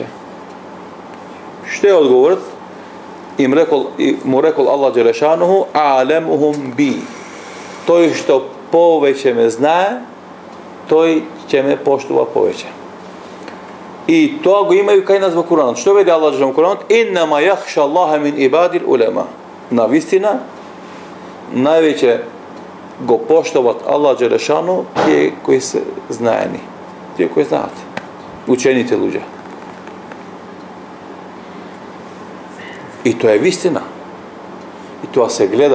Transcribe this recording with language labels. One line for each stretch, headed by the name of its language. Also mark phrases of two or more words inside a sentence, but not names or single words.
Macedonian: Што е одговорот? Му рекол Аллах Джелешану:
Arabic: أعلمهم بي.
Macedonian: Тој што повеќе ме знае, тој ќе ме поштува повеќе. И тоа го имају кај нас во Куранот. Што вели Аллах во Куранот?
Arabic: إنما يخشى الله من عباده العلماء.
Macedonian: Навистина, највеќе го поштоват Аллах Джелешану тие кои се знаени. Тие кои знаат. Учените луѓе. И тоа е вистина. И тоа се гледа.